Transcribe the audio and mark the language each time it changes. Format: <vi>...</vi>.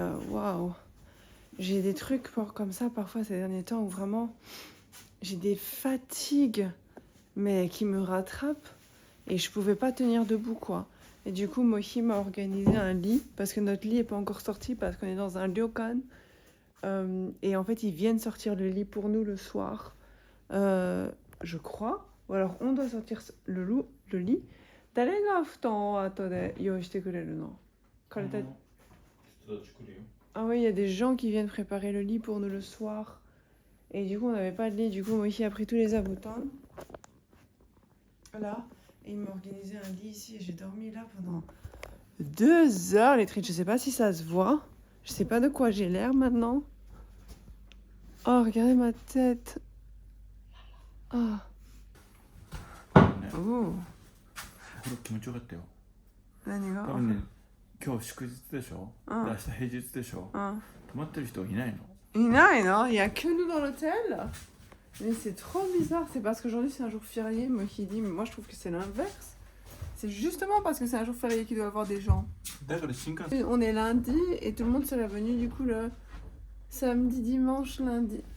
<fr>Waouh, j'ai des trucs comme ça parfois ces derniers temps où vraiment j'ai des fatigues mais qui me rattrapent et je pouvais pas tenir debout quoi. Et du coup Mohi m'a organisé un lit parce que notre lit est pas encore sorti parce qu'on est dans un ryokan et en fait ils viennent sortir le lit pour nous le soir je crois, ou alors on doit sortir le lit.</fr> <ja>誰が布団を後で用意してくれるの？彼たち</ja> <fr>Ah oui, il y a des gens qui viennent préparer le lit pour nous le soir. Et du coup, on n'avait pas de lit. Du coup, Mohi a pris tous les aboutins. Voilà. Et il m'a organisé un lit ici. Et j'ai dormi là pendant 2 heures, les trites. Je sais pas si ça se voit. Je sais pas de quoi j'ai l'air maintenant. Oh, regardez ma tête. Ah. Oh.</fr> <ja>気持ちよかったよ。何が？多分ね、今日祝日でしょ。明日平日でしょ。泊まってる人いないの？</ja> <fr>Il y a que nous dans l'hôtel. Mais c'est trop bizarre. C'est parce qu'aujourd'hui c'est un jour férié. Moi qui dis, mais moi je trouve que c'est l'inverse. C'est justement parce que c'est un jour férié qu'il doit y avoir des gens. On est lundi et tout le monde serait venu du coup le samedi, dimanche, lundi.</fr>